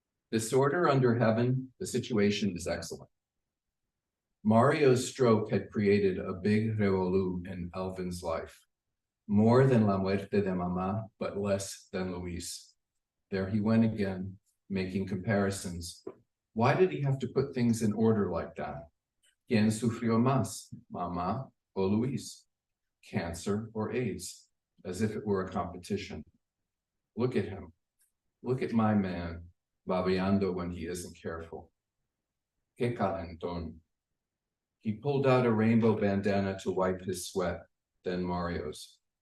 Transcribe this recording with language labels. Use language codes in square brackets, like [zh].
[en] Disorder under heaven, the situation is excellent. Mario's stroke had created a big revolú in Alvin's life. More than [es] la muerte de mamá, [en] but less than Luis. There he went again, making comparisons. Why did he have to put things in order like that? [es] ¿Quién sufrió más, mamá o Luis? [en] Cancer or AIDS, as if it were a competition. Look at him. Look at my man, babeando when he isn't careful. [es] Que calentón. [en] He pulled out a rainbow bandana to wipe his sweat, then Mario's.